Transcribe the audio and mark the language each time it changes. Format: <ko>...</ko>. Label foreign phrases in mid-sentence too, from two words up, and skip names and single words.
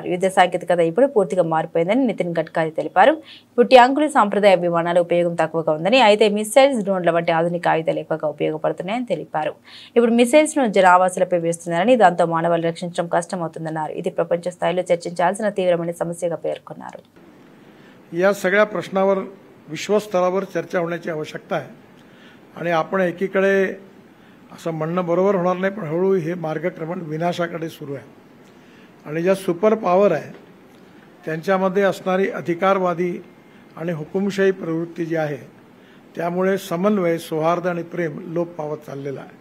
<te>యుద్ధ సాంకేతికత ఇప్పుడు పూర్తిగా మారిపోయిందని నితిన్ గడ్కరీ తెలిపారు. ఇప్పుడు ట్యాంకులు, సాంప్రదాయ విమానాల ఉపయోగం తక్కువగా ఉందని, అయితే మిసైల్స్, డ్రోన్ల వంటి ఆధునిక ఆయుధాలు ఎక్కువగా ఉపయోగపడుతున్నాయని తెలిపారు. ఇప్పుడు మిసైల్స్ ను జనావాసాలపై వేస్తున్నారని, దాంతో మానవాళి రక్షించడం కష్టమవుతుందన్నారు. ఇది ప్రపంచ స్థాయిలో చర్చించాల్సిన తీవ్రమైన समस्येగా పేర్కొన్నారు.</te> <mr>या सगळ्या प्रश्नावर विश्वस्तरावर चर्चा होण्याची आवश्यकता आहे आणि आपण एकीकडे असं म्हणणं बरोबर होणार नाही, पण हळूहळू हे मार्गक्रमण विनाशाकडे सुरू आहे आणि ज्या सुपर पॉवर आहे त्यांच्यामध्ये असणारी अधिकारवादी आणि हुकुमशाही प्रवृत्ती जी आहे त्यामुळे समन्वय, सौहार्द आणि प्रेम लोप पावत चाललेला आहे.</mr>